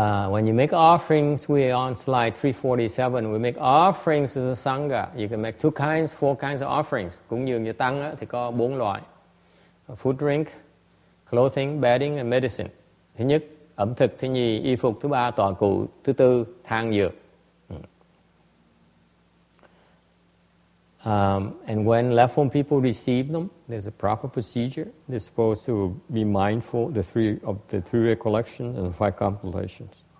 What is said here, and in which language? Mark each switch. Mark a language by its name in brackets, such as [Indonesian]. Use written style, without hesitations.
[English] When you make offerings, we're on slide 347. We make offerings to the Sangha. You can make 4 kinds of offerings. [Vietnamese] Cúng dường cho tăng thì có 4 loại: [English] food, drink, clothing, bedding, and medicine. [Vietnamese] Thứ nhất, ẩm thực. Thứ nhì, y phục. Thứ ba, tọa cụ. Thứ tư, thang dược. [English] And when left form people receive them, there's a proper procedure. They're supposed to be mindful of the three recollections and the 5 contemplations.